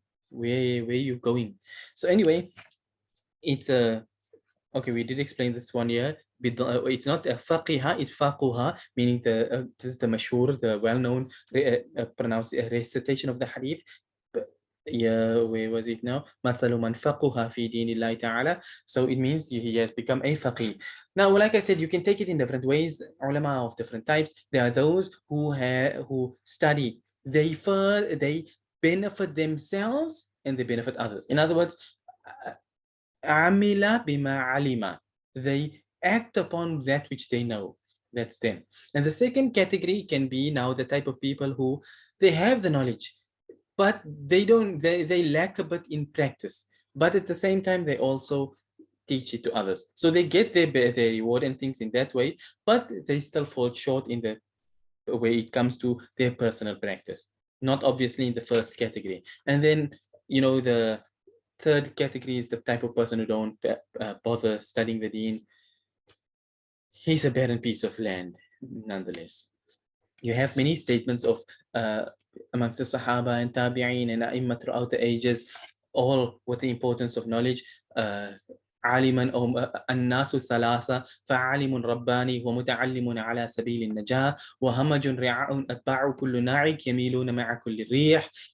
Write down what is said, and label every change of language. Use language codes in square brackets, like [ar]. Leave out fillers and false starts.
[en] Where you going? So anyway, it's a okay, we did explain this one here. It's not a faqiha, it's faquha, meaning this is the mashhur, the well-known recitation of the hadith. Yeah, where was it now? [ar] مثل من فقه في دين الله تعالى. [en] So it means he has become a faqih. Now, like I said, you can take it in different ways. Ulama of different types. There are those who study. They benefit themselves and they benefit others. In other words, amila bima alima. They act upon that which they know. That's them. And the second category can be now the type of people who they have the knowledge, but they lack a bit in practice. But at the same time, they also teach it to others. So they get their reward and things in that way, but they still fall short in the way it comes to their personal practice. Not obviously in the first category. And then, the third category is the type of person who don't bother studying the deen. He's a barren piece of land, nonetheless. You have many statements of amongst the Sahaba and Tabi'een and A'imma throughout the ages, all with the importance of knowledge. [ar] عالما أو الناس ثلاثة فعالم رباني ومتعلم على سبيل النجاة وهمج رعاء أتباع كل ناعق يميلون مع كل الريح.